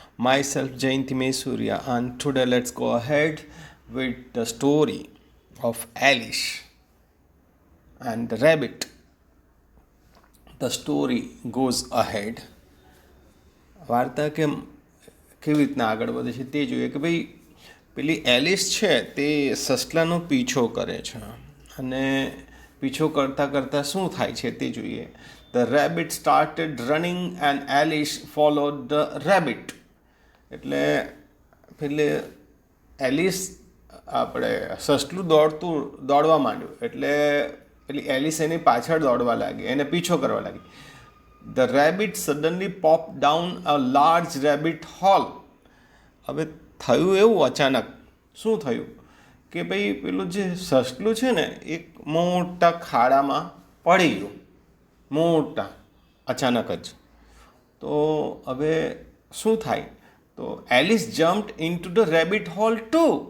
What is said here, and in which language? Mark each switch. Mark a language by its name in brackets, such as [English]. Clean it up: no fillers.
[English] Myself Jayanti Surya, and today let's go ahead with the story of Alice and the rabbit. The story goes ahead. [Gujarati] વાર્તા કેવી રીતના આગળ વધે છે તે જોઈએ કે ભાઈ પેલી એલિસ છે તે સસલાનો પીછો કરે છે અને પીછો કરતાં કરતાં શું થાય છે તે જોઈએ. [English] The rabbit started running and Alice followed the rabbit. [Gujarati] એટલે પેલે એલિસ આપણે સસલું દોડવા માંડ્યું એટલે પેલી એલિસ એની પાછળ દોડવા લાગી, એને પીછો કરવા લાગી. [English] The rabbit suddenly popped down a large rabbit hole. [Gujarati] હવે થયું એવું અચાનક શું થયું કે ભાઈ પેલું જે સસલું છે ને એક મોટા ખાડામાં પડી ગયું, મોટા અચાનક જ. તો હવે શું થાય તો [English] Alice jumped into the rabbit hole too.